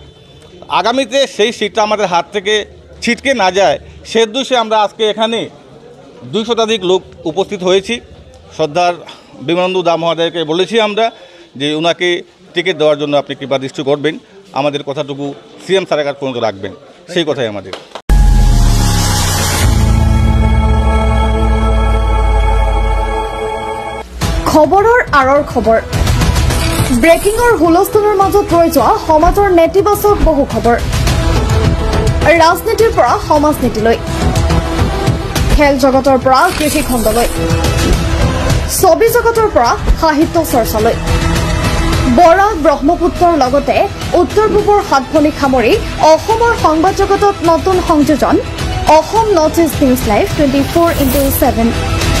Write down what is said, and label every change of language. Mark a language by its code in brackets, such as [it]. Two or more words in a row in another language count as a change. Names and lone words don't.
[bn] আগামীতে সেই সিটটা আমাদের হাত থেকে ছিটকে না যায় সে উদ্দেশ্যে আমরা আজকে এখানে 2 শতাধিক লোক উপস্থিত হয়েছি। শ্রদ্ধার বিমানবন্ধু দা মহোদয়কে বলেছি আমরা যে ওনাকে টিকিট দেওয়ার জন্য আপনি কৃপা দৃষ্টি করবেন, আমাদের কথাটুকু সিএম স্যারের কাছে পর্যন্ত রাখবেন, সেই কথাই আমাদের। [as] খবৰৰ আঁৰৰ খবৰ, ব্ৰেকিঙৰ হুলস্থুলৰ মাজত ৰৈ যোৱা সমাজৰ নেতিবাচক বহু খবৰ, ৰাজনীতিৰ পৰা সমাজনীতিলৈ, খেল জগতৰ পৰা কৃষি খণ্ডলৈ, ছবি জগতৰ পৰা সাহিত্য চৰ্চালৈ, বৰাক ব্ৰহ্মপুত্ৰৰ লগতে উত্তৰ পূবৰ সাতভনী সামৰি অসমৰ সংবাদ জগতত নতুন সংযোজন অসম নৰ্থ ইষ্ট নিউজ লাইভ 24/7।